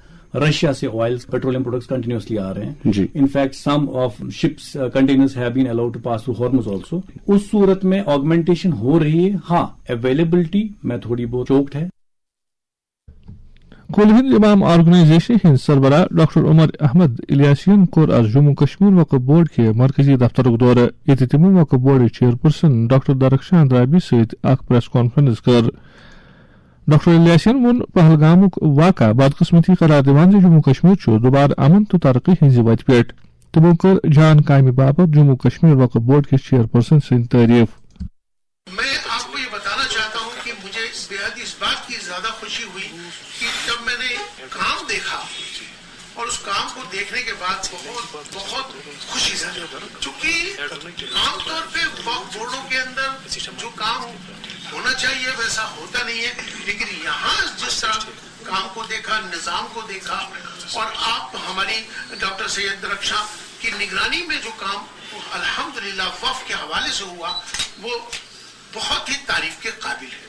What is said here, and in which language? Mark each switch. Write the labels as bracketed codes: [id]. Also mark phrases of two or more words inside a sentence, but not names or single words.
[ur] رشیا سے [en] oil petroleum products continuously [ur] آ رہے ہیں. [en] in fact some of ships containers have been allowed to pass through Hormuz also. [ur] اس صورت میں آگمنٹیشن ہو رہی ہے. ہاں اویلیبلٹی میں تھوڑی بہت چوکڈ ہے. [ks] کل ہند امام آرگنائزیشن ہند سربراہ ڈاکٹر عمر احمد الیاسین کور آز جموں کشمیر وقف بورڈ کے مرکزی دفترک دورہ, یہ تمو وقف بورڈ چیئرپرسن ڈاکٹر درخشان رابی ست اخ [en] press conference [ks] کر. ڈاکٹر الیاسین وون پہلگامک واقعہ بدقسمتی قرار دیوان جموں کشمیر دوبارہ امن تو ترقی ہز وتہ پہ. تمو کر جان کامہ باپت جموں کشمیر وقف بورڈ کے چیئرپرسن سند تعریف. [ur] میں آپ کو یہ بتانا چاہتا ہوں کہ مجھے بے حد اس بات کی زیادہ خوشی ہوئی کہ جب میں نے کام دیکھا اور اس کام کو دیکھنے کے بعد بہت خوشی سے, چونکہ عام طور پہ وقف بورڈوں جو کام ہونا چاہیے ویسا ہوتا نہیں ہے، لیکن یہاں جس طرح کام کو دیکھا، نظام کو دیکھا، اور آپ ہماری ڈاکٹر سید رکشا کی نگرانی میں جو کام الحمدللہ وف کے حوالے سے ہوا، وہ بہت ہی تعریف کے قابل ہے.